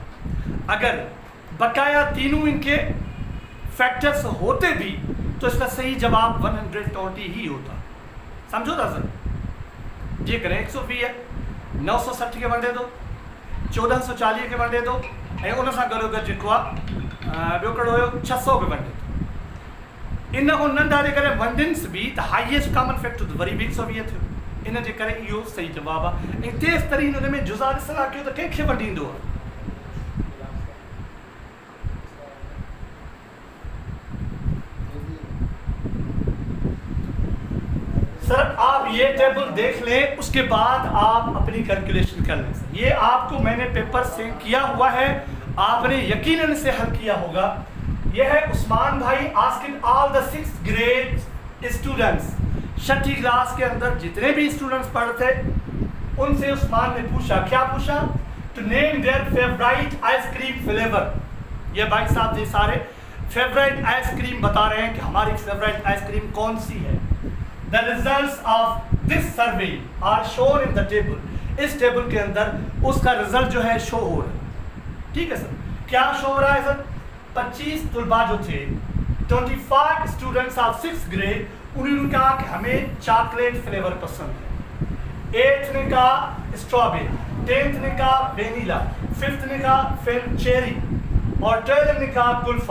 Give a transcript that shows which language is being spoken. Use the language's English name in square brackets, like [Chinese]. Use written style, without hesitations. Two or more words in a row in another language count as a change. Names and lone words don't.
[Urdu] اگر بقایا تینوں ان کے فیکٹرز ہوتے بھی تو اس کا صحیح جواب 120 ہی ہوتا. سمجھو تھا سر، یہ کریں 120 ہے، 960 کے ون دے دو، 1440 کے ون دے دو, 1440 के वन दे दो, [Sindhi] ऐं उन सां गॾु गॾु जेको आहे ॿियो कहिड़ो हुयो 600 [Urdu] کے ون دے دو. [Sindhi] इन खां नंढा जे करे वंडिन्स बि त [English] highest common factor [Sindhi] त वरी बि 120 थियो, इन जे करे इहो सही जवाबु आहे। ऐं तेज़ तरीन हुन में जुज़ा ॾिसण कयो त कंहिंखे वंडींदो आहे। [Urdu] سر آپ یہ ٹیبل دیکھ لیں، اس کے بعد آپ اپنی کیلکولیشن کر لیں. سر یہ آپ کو میں نے پیپر سے کیا ہوا ہے، آپ نے یقیناً سے حل کیا ہوگا. یہ ہے عثمان بھائی [English] asking all the 6th grade students, [Urdu] چھٹی کلاس کے اندر جتنے بھی اسٹوڈنٹس پڑھتے ان سے عثمان نے پوچھا، کیا پوچھا, [English] to name their favorite ice cream flavor. [Urdu] یہ بھائی صاحب یہ سارے [English] favorite ice cream [Urdu] بتا رہے ہیں کہ ہماری [English] favorite ice cream [Urdu] کون سی ہے. [English] The results of this survey are shown in the table. [Urdu] اس ٹیبل کے اندر اس کا رزلٹ جو ہے شو ہو رہا ہے. ٹھیک ہے سر، کیا شو ہو رہا ہے سر، 25 طلبا جو تھے, [English] 25 students of 6th grade, [Urdu] انہوں نے کہا کہ ہمیں [English] chocolate flavor [Urdu] پسند ہے. 8th نے کہا اسٹرابیری، 10th نے کہا ونیلا، 5th نے کہا چیری اور 12th نے کہا قلفہ.